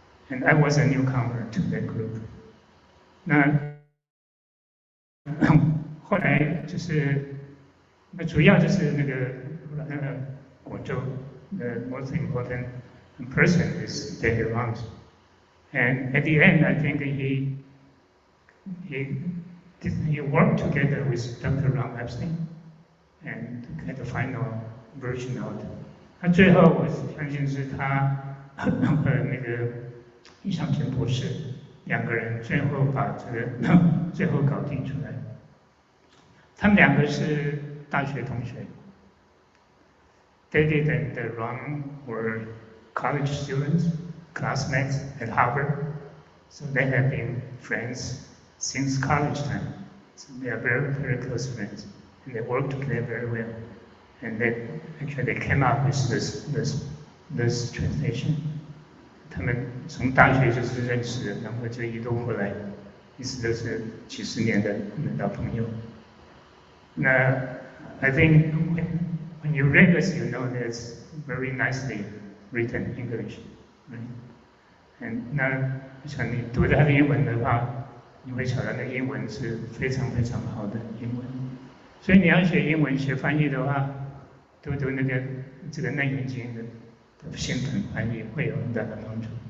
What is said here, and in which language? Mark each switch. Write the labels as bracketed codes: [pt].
[en] And I was a newcomer to that group. [zh] 那后来就是主要就是那个果洲 [en] the most important person is David Rams. And at the end, I think he worked together with Dr. Ram Epstein and to get the final version out. [zh] 他最后我相信是他和那个易尚全博士2个人最后把这个最后搞定出来。他们2个是大学同学。 [en] David and Ram were college students, classmates at Harvard, so they have been friends since college time. So they are very, very close friends, and they work together very well. And they came up with this translation. [zh] 他们从大学就是认识的，然后就一路过来，一直都是几十年的老朋友。 [en] 那 I think when you read this, you know that it's very nicely written English, right? [zh] And 那像你读它的英文的话，你会晓得那英文是非常非常好的英文。所以你要学英文、学翻译的话，读那个这个《楞严经》的新本翻译会有很大的帮助。